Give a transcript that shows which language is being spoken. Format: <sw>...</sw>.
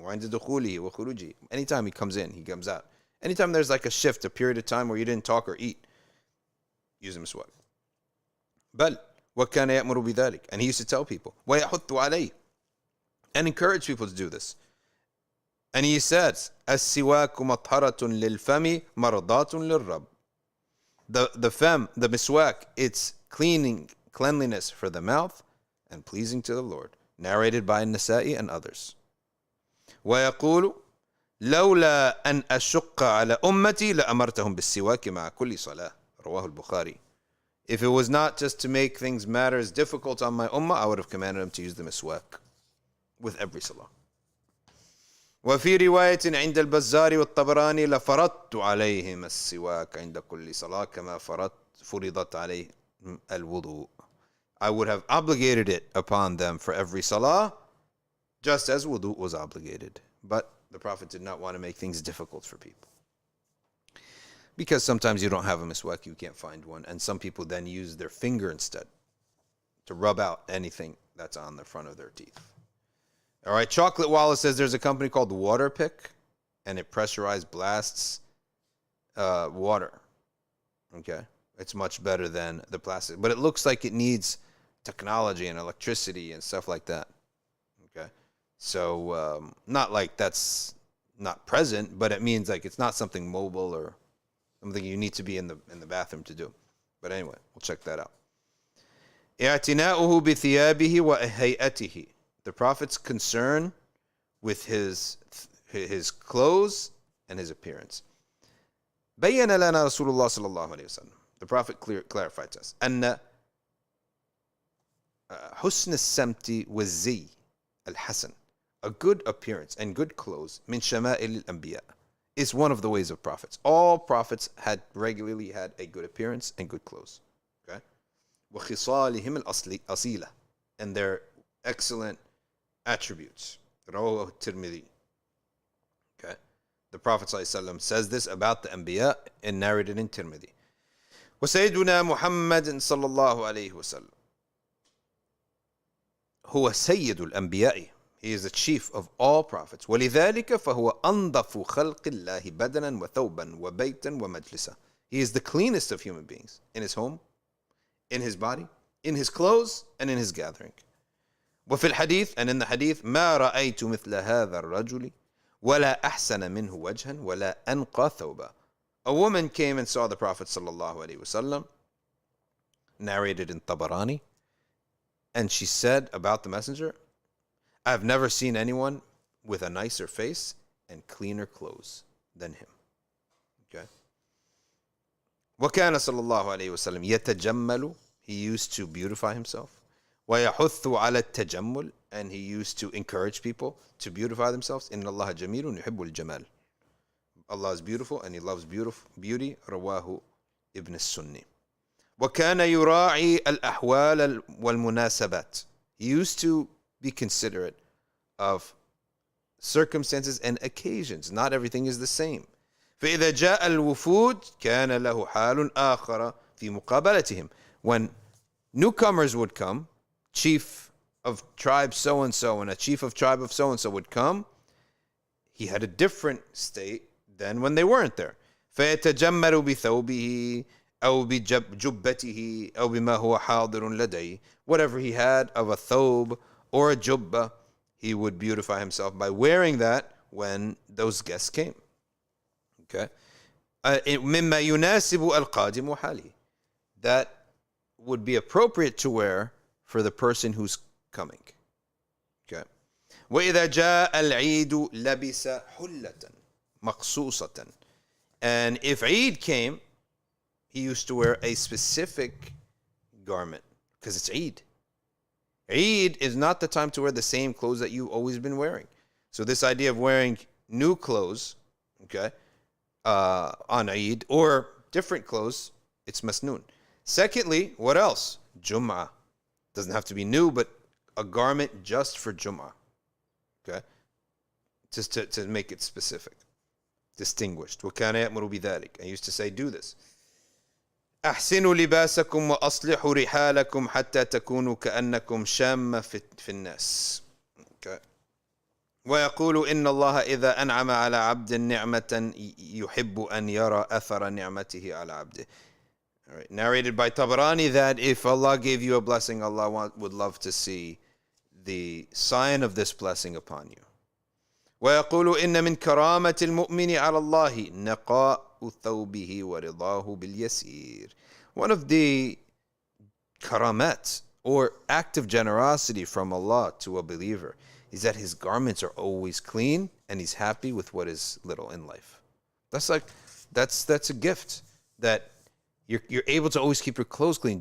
<ar>وَعِنْدَ دُخُولِهِ وَخُرُوجِهِ,</ar> <en>anytime he comes in, he comes out. Anytime there's like a shift, a period of time where you didn't talk or eat, use a miswak.</en> <ar>بَلْ وَكَانَ يَأْمُرُ بِذَلِكَ,</ar> <en>and he used to tell people.</en> <ar>وَيَحُثُّ عَلَيْهِ,</ar> <en>and encourage people to do this. And he says,</en> <ar>السواك مطهرة للفم مرضاة للرب.</ar> <en>The miswak, it's cleanliness for the mouth and pleasing to the Lord. Narrated by Nasa'i and others.</en> <ar>ويقول لولا أن أشق على أمتي لأمرتهم بالسواك مع كل صلاة. رواه البخاري.</ar> <en>If it was not just to make things matters difficult on my ummah, I would have commanded them to use the miswak with every salah.</en> <ar>وفي رواية عند البزار والطبراني لفرضت عليهم السواك عند كل صلاة كما فرضت علينا al-wudu.</ar> <en>I would have obligated it upon them for every salah, just as wudu was obligated. But the Prophet did not want to make things difficult for people. Because sometimes you don't have a miswak, you can't find one. And some people then use their finger instead to rub out anything that's on the front of their teeth. All right, Chocolate Wallace says there's a company called Waterpick, and it pressurized blasts water. Okay, it's much better than the plastic, but it looks like it needs technology and electricity and stuff like that. Okay, so not like that's not present, but it means like it's not something mobile or something you need to be in the bathroom to do. But anyway, we'll check that out.</en> <ar>اعتناؤه بثيابه وهيئته.</ar> <en>The Prophet's concern with his clothes and his appearance.</en> <ar>بين لنا رسول الله صلى الله عليه وسلم.</ar> <en>The Prophet clarified to us</en> <ar>أن حسن السمت والزي الحسن,</ar> <en>a good appearance and good clothes,</en> <ar>من شمائل الأنبياء,</ar> <en>is one of the ways of prophets. All prophets regularly had a good appearance and good clothes. Okay,</en> <ar>وخصالهم الأصيلة,</ar> <en>and their excellent attributes.</en> <ar>رواه الترمذي.</ar> <en>Okay, the Prophet ﷺ says this about the Anbiya and narrated in Tirmidhi.</en> <ar>وسيدنا محمد صلى الله عليه وسلم هو سيد الأنبياء.</ar> <en>He is the chief of all prophets.</en> <ar>ولذلك فهو أنظف خلق الله بدنا وثوبا وبيتا ومجلسا.</ar> <en>He is the cleanest of human beings in his home, in his body, in his clothes, and in his gathering.</en> <ar>وفي الحديث,</ar> <en>and in the hadith,</en> <ar>ما رأيت مثل هذا الرجل ولا أحسن منه وجها ولا أنقى ثوبا.</ar> <en>A woman came and saw the Prophet sallallahu alaihi wasallam, narrated in Tabarani, and she said about the messenger, I've never seen anyone with a nicer face and cleaner clothes than him. Okay.</en> <ar>وكان صلى الله عليه وسلم يتجمل.</ar> <en>He used to beautify himself.</en> <ar>ويحث على التجمل,</ar> <en>and he used to encourage people to beautify themselves.</en> <ar>إن الله جميل يحب الجمال.</ar> <en>Allah is beautiful and he loves beauty.</en> <ar>رواه ابن السني. وكان يراعي الأحوال والمناسبات.</ar> <en>He used to be considerate of circumstances and occasions. Not everything is the same. فإذا جاء الوفود كان له حال آخر في مقابلتهم. When newcomers would come, chief of tribe so-and-so and a chief of tribe of so-and-so would come, he had a different state than when they weren't there.</en> <ar>فيتجمل بثوبه أو بجبته أو بما هو حاضر لديه.</ar> <en>Whatever he had of a thobe or a jubba, he would beautify himself by wearing that when those guests came.</en> <ar>Okay. مما يناسب القادم وحاله.</ar> <en>That would be appropriate to wear for the person who's coming. Okay.</en> <ar>وإذا جاء العيد لبس حلة مقصوصة.</ar> <en>And if Eid came, he used to wear a specific garment because it's Eid. Eid is not the time to wear the same clothes that you've always been wearing. So this idea of wearing new clothes, okay, on Eid or different clothes, it's masnoon. Secondly, what else? Jum'ah. Doesn't have to be new, but a garment just for Jum'ah. Okay? Just to make it specific. Distinguished.</en> <ar>وَكَانَ يَأْمُرُ بِذَلِكَ.</ar> <en>I used to say, do this.</en> <ar>أحسنوا لباسكم وأصلحوا رحالكم حتى تكونوا كأنكم شامة في الناس.</ar> <en>Okay.</en> <ar>ويقول إن الله إذا أنعم على عبد نعمة يحب أن يرى أثر نعمته على عبده.</ar> <en>All right. Narrated by Tabarani that if Allah gave you a blessing, Allah would love to see the sign of this blessing upon you.</en> <ar>ويقول إن من كرامة المؤمن على الله نقاء ثوبه ورضاه باليسير.</ar> <en>One of the karamat or act of generosity from Allah to a believer is that his garments are always clean and he's happy with what is little in life. That's a gift that you're able to always keep your clothes clean.</en>